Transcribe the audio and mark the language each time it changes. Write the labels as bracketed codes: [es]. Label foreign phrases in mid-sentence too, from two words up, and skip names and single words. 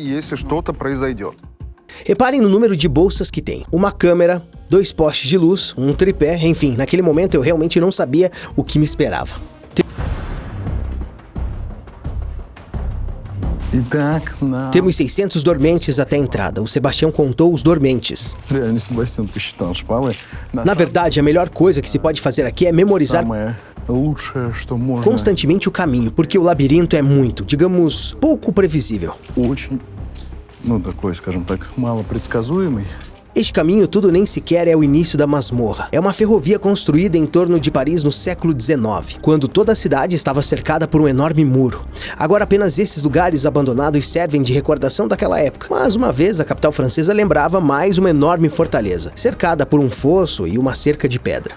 [pt] Reparem no número de bolsas que tem. Uma câmera, 2 postes de luz, um tripé, enfim, naquele momento eu realmente não sabia o que me esperava. Temos 600 dormentes até a entrada. O Sebastião contou os dormentes. [ru] Реально, Себастьян посчитал шпалы. [pt] Na verdade, a melhor coisa que se pode fazer aqui é memorizar [ru] Самое лучшее, что можно. [pt] constantemente o caminho, porque o labirinto é muito, digamos, pouco previsível. [ru] Очень, такой, скажем так, малопредсказуемый. [pt] Este caminho tudo nem sequer é o início da masmorra. É uma ferrovia construída em torno de Paris no século XIX, quando toda a cidade estava cercada por um enorme muro. Agora apenas esses lugares abandonados servem de recordação daquela época. Mas uma vez a capital francesa lembrava mais uma enorme fortaleza, cercada por um fosso e uma cerca de pedra.